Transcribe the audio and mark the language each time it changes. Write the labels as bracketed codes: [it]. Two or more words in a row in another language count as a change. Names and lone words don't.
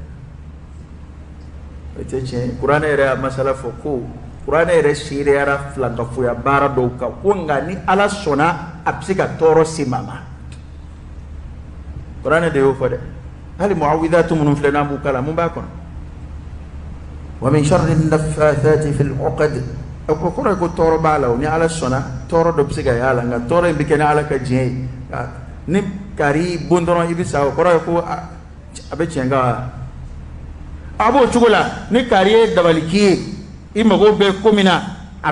[bm] o tɛ tiɲɛ ye kuranɛ yɛrɛ y'a masala fɔ ko kuranɛ yɛrɛ seereyara filankafoya baara dɔw kan ko nka ni ala sɔnna a bɛ se ka tɔɔrɔ se maa ma kuranɛ de y'o fɔ dɛ hali muawidatu minnu filɛ n'an b'u kala mun b'a kɔnɔ wa [ar] من شر النفاثات في العقد [bm] o kɔrɔ ye ko tɔɔrɔ b'a la o ni ala sɔnna tɔɔrɔ dɔ bɛ se ka y'a la nka tɔɔrɔ in bɛ kɛ ni ala ka diɲɛ ye ni kari bon dɔrɔn i bɛ sa o kɔrɔ ye ko a bɛ tiɲɛ ka a b'o cogo la ni kari ye dabali k'i ye i mago bɛ ko min na a bɛ